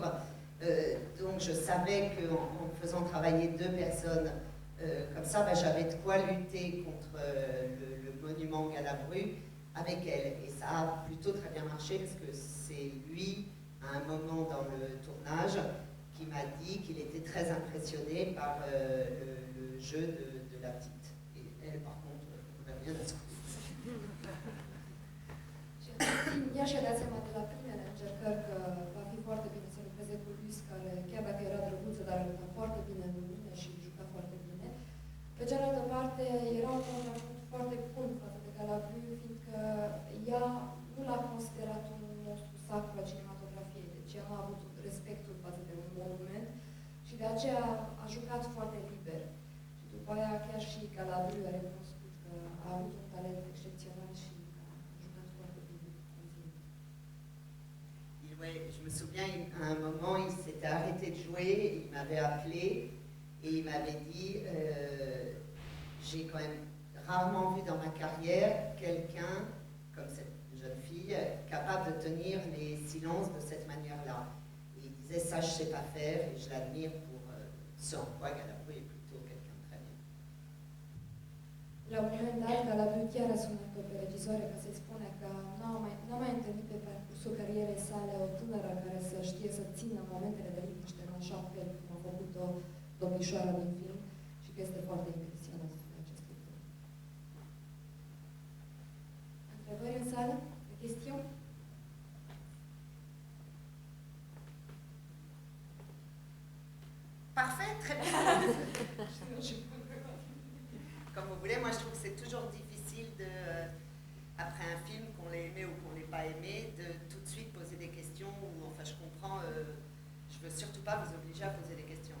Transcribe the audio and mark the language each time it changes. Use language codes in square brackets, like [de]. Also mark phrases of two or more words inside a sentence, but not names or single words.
[fr] Donc je savais qu'en faisant travailler deux personnes comme ça, j'avais de quoi lutter contre le monument Galabru avec elle. Et ça a plutôt très bien marché parce que c'est lui, à un moment dans le tournage, qui m'a dit qu'il était très impressionné par le jeu de la petite. Et elle, par contre, on a bien asculté. [ro] Ea și-a dat seama de la primele încercări că va fi foarte bine să lucreze cu Luis, care chiar dacă era drăguță, dar arăta foarte bine în lumină și juca foarte bine. Pe cealaltă parte, era un contrapunct foarte bun față de Galabru, fiindcă ea nu l-a considerat un monstru sacru al cinematografiei, deci ea nu a avut respectul față de un monument și de aceea a jucat foarte liber. Și după aia chiar și Galabru a recunoscut că a avut un talent excepțional și [fr] Ouais, je me souviens, à un moment, il s'était arrêté de jouer, il m'avait appelé et il m'avait dit j'ai quand même rarement vu dans ma carrière quelqu'un, comme cette jeune fille, capable de tenir les silences de cette manière-là. Et il disait ça, je ne sais pas faire et je l'admire pour ce en quoi Galabru est plutôt quelqu'un de très bien. [ro] La un moment dat, Galabru chiar a sunat-o pe regizoare ca să-i spune că n-a mai întâlnit pe parcursul carierei sale o tânără care să știe să țină momentele de liniște în așa fel cum a făcut-o domnișoara din film și că este foarte impresionat de acest lucru. Întrebări în sală? Chestiuni? [fr] Parfait, très bien. Comme vous voulez, moi je trouve que c'est toujours difficile de, après un film, qu'on l'ait aimé ou qu'on l'ait pas aimé, de tout de suite poser des questions, ou enfin je comprends, je veux surtout pas vous obliger à poser des questions.